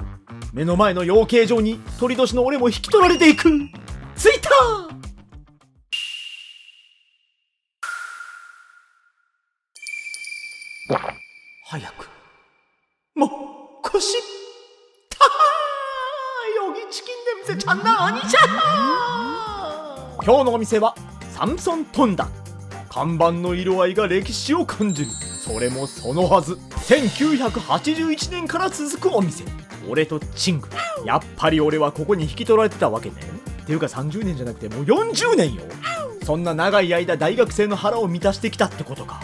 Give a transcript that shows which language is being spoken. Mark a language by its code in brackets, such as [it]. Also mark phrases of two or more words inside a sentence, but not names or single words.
[ja] 目の前の養鶏場に鳥年の俺も引き取られていく。着いた。早くもう腰たはー、 [ko] 여기 치킨 냄새 장난 아니잖아. [ja] 今日のお店はサムソントンダ。看板の色合いが歴史を感じる。それもそのはず、1981年から続くお店。俺とチング、やっぱり俺はここに引き取られてたわけね。っていうか30年じゃなくてもう40年よ。そんな長い間大学生の腹を満たしてきたってことか。